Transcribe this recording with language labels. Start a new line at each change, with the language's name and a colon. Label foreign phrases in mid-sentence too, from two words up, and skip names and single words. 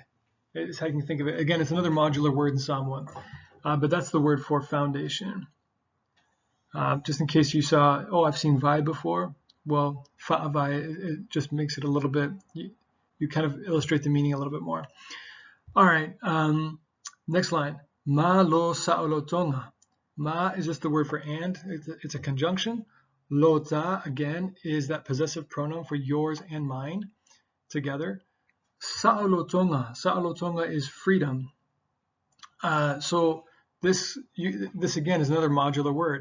English: It's how you can think of it. Again, it's another modular word in Samoan, but that's the word for foundation. Just in case you saw, oh, I've seen vai before. Well, fa'avai, it just makes it a little bit, you kind of illustrate the meaning a little bit more. All right, next line.
Samoan: Ma lo sa'olotonga.
English: Ma is just the word for and. It's a conjunction. Lota, again, is that possessive pronoun for yours and mine together. Sa'olotonga. Sa'olotonga is freedom. So this again is another modular word.